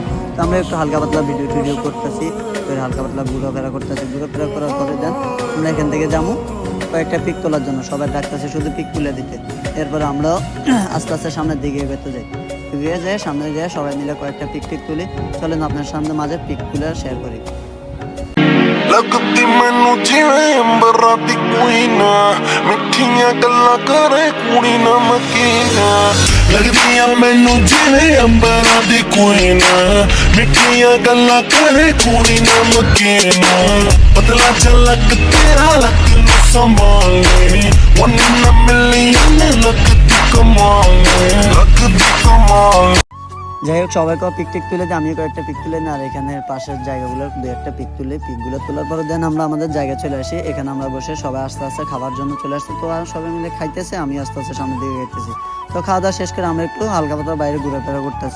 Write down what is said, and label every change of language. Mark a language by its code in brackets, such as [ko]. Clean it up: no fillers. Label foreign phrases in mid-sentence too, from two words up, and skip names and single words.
[bn] তো আমরা একটু হালকা পাতলা ভিডিও করতেছি, হালকা পাতলা ঘোরাফেরা করতেছি। ঘোরাফেরা করার পরে দেন আমরা এখান থেকে যাবো কয়েকটা পিক তোলার জন্য। সবাই ডাকতেছে শুধু পিক তুলে দিতে। এরপরে আমরাও আস্তে আস্তে সামনের দিকে এগোতে যাই। এগিয়ে যায়, সামনে যায়, সবাই মিলে কয়েকটা পিক তুলি। চলেন আপনার সামনে মাঝে পিক তুলে শেয়ার করি। [pa] ਲੱਗਦੀ ਮੈਨੂੰ ਜਿਵੇਂ ਅੰਬਰਾਂ ਦੀ ਕੋਈ ਨਾ, ਮਿੱਠੀਆਂ ਗੱਲਾਂ ਕਰੇ ਕੁੜੀ ਨਮਕੀਨਾ। ਲੱਗਦੀਆਂ ਮੈਨੂੰ ਜਿਵੇਂ ਅੰਬਰਾਂ ਦੀ ਕੋਈ ਨਾ, ਮਿੱਠੀਆਂ ਗੱਲਾਂ ਕਰੇ ਕੁੜੀ ਨਮਕੀਨਾ। ਪਤਲਾ ਝਲਕ ਤੇਰਾ ਲੱਕ ਨੂੰ ਸੰਭਾਲੇ, [en] one in a million [pa] ਲੱਗਦੀ ਕਮਾਲ, ਲੱਗਦੀ ਕਮਾਲ। [bn] যাই হোক, সবাইকেও পিকটিক তুলে দিই, আমিও কয়েকটা পিক তুলে নিই। আর এখানে পাশের জায়গাগুলোর দু একটা পিক তুলে, পিকগুলো তোলার পরে দেন আমরা আমাদের জায়গায় চলে আসি। এখানে আমরা বসে সবাই আস্তে আস্তে খাবার জন্য চলে আসছি। তো আর সবাই মিলে খাইতেছে, আমি আস্তে আস্তে সামনের দিকে খাইতেছি। তো খাওয়া দাওয়া শেষ করে আমরা একটু হালকা পাতলা বাইরে ঘোরাফেরা করতেছি।